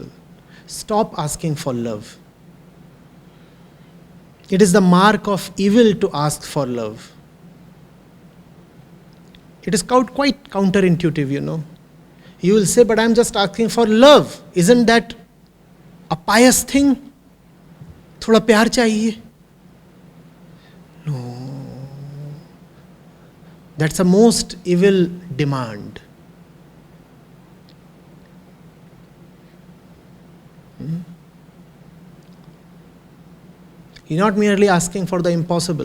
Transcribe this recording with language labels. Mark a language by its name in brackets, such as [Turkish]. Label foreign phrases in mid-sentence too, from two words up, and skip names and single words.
[English] Stop asking for love. It is the mark of evil to ask for love. It is quite counterintuitive, you know. You will say, but I am just asking for love. Isn't that a pious thing? [Hindi] थोड़ा प्यार चाहिए. [English] No. That's a most evil demand. You're not merely asking for the impossible.